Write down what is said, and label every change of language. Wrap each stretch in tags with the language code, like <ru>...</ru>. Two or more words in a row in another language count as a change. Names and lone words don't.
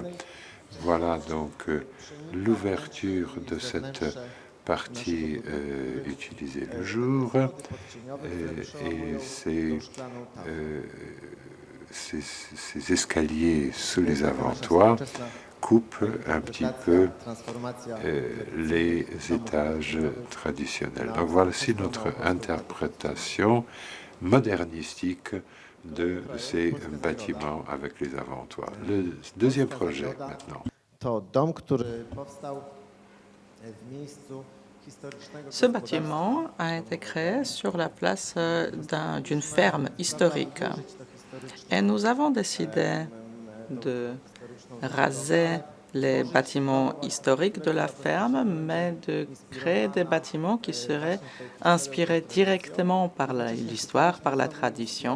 <fr>Voilà donc l'ouverture de cette partie utilisée le jour et ces escaliers sous les avant-toits coupent un petit peu les étages traditionnels. Donc voici notre interprétation modernistique de ces bâtiments avec les avant-toits. Le deuxième projet maintenant.</fr> <pl>To dom, który powstał w miejscu historycznego</pl> <fr>Ce bâtiment a été créé sur la place d'une ferme historique. Et nous avons décidé de raser les bâtiments historiques de la ferme, mais de créer des bâtiments qui seraient inspirés directement par l'histoire, par la tradition.</fr>